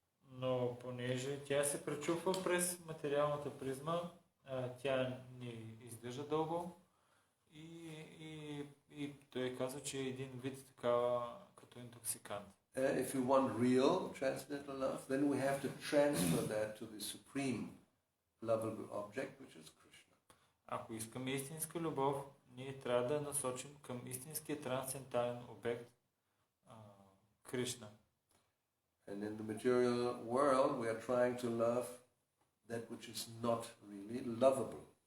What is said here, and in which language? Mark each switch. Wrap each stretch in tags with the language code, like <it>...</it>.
<bg>Но понеже тя се пречупва през материалната призма, тя не издържа дълго и той казва, че е един вид такава като интоксикант.</bg> <en>If you want real transcendental love, then we have to transfer that to the supreme lovable object, which is Krishna.</en> <bg>Ако искаме истинска любов, ние трябва да насочим към истинския трансцендентален обект Кришна.</bg> <en>And in the material world, we are trying to love that which is not really lovable.</en>